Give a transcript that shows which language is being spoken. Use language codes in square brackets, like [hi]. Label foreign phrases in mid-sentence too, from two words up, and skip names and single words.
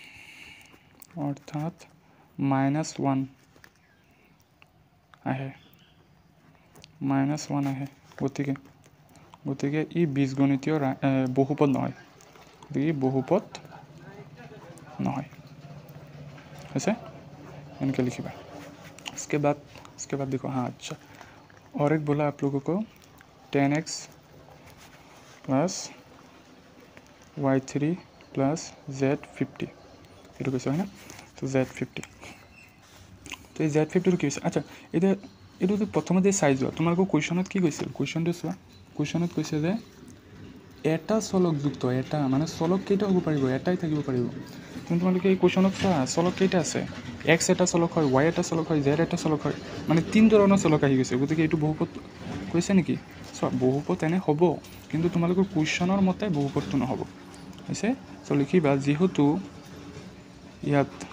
[as] -1 আহে গতিকে ই বীজগণিতীয় বহুপদ নহয় হৈছে [hi] इनके लिखिएगा इसके बाद देखो हाँ अच्छा और एक बोला आप लोगों को 10x प्लस y3 प्लस z50 ये कैसे है ना तो z50 तो z50 [as] কি হৈছে আচ্ছা এইটো প্ৰথমতে চাই যোৱা তোমালোকৰ কুৱেশ্যনত কি কৈছিল কুৱেশ্যনটো চোৱা কুৱেশ্যনত কৈছে যে এটা চলকযুক্ত এটা মানে চলক কেইটা হ'ব পাৰিব এটাই থাকিব পাৰিব কিন্তু তোমালোকে এই কুৱেশ্যনত চোৱা চলক কেইটা আছে x এটা চলক হয় y এটা চলক হয় z এটা চলক হয় মানে 3 ধৰণৰ চলক আহি গৈছে গতিকে এইটো বহুপদ কৈছে নেকি চোৱা বহুপদ এনে হ'ব কিন্তু তোমালোকৰ কুৱেশ্যনৰ মতে বহুপদটো নহ'ব হৈছে চ' লিখিবা যিহেতু ইয়াত